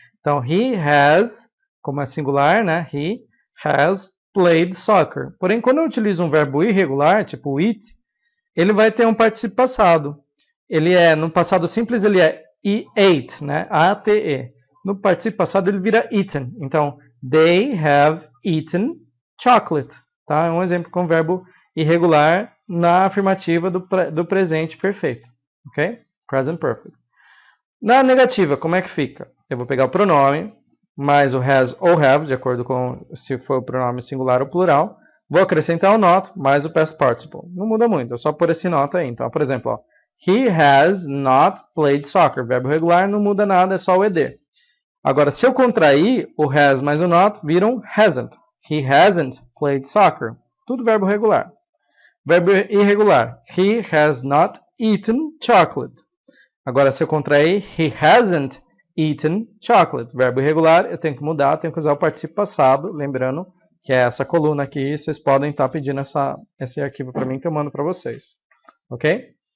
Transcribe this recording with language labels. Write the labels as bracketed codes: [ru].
[pt] Então, [en] he has, [pt] como é singular, né? [en] He has played soccer. [pt] Porém, quando eu utilizo um verbo irregular, tipo eat, ele vai ter um particípio passado. No passado simples, ele é [en] he ate, [pt] né? A-T-E. No particípio passado, ele vira eaten. Então, [en] they have eaten chocolate. [pt] Tá? É um exemplo com verbo irregular na afirmativa do presente perfeito. Ok? Present perfect. Na negativa, como é que fica? Eu vou pegar o pronome, mais o has ou have, de acordo com se for o pronome singular ou plural. Vou acrescentar o not, mais o past participle. Não muda muito, é só por esse not aí. Então, por exemplo, ó, [en] he has not played soccer. [pt] Verbo regular não muda nada, é só o ed. Agora, se eu contrair, o has mais o not viram hasn't. [en] He hasn't played soccer. [pt] Tudo verbo regular. Verbo irregular. [en] He has not eaten chocolate. Agora, se eu contrair, he hasn't eaten chocolate. [pt] Verbo irregular, eu tenho que mudar, tenho que usar o particípio passado, lembrando que é essa coluna aqui, vocês podem estar pedindo esse arquivo para mim que eu mando para vocês. Ok?